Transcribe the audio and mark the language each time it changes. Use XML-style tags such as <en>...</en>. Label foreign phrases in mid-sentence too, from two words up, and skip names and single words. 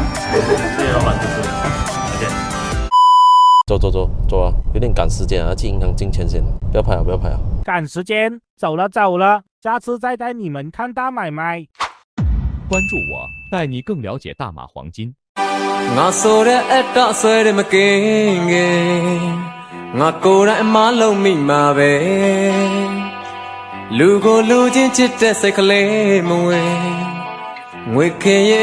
<zh>谢谢老板，就是。OK。走啊，有点赶时间啊，去银行进钱先。不要拍啊，不要拍啊。赶时间，走了，下次再带你们看大买卖。关注我，带你更了解大马黄金。</zh> <my>လူကိုလူချင်းချစ်တဲ့စိတ်ကလေးမဝင်ငွေခင်ရဲ့</my>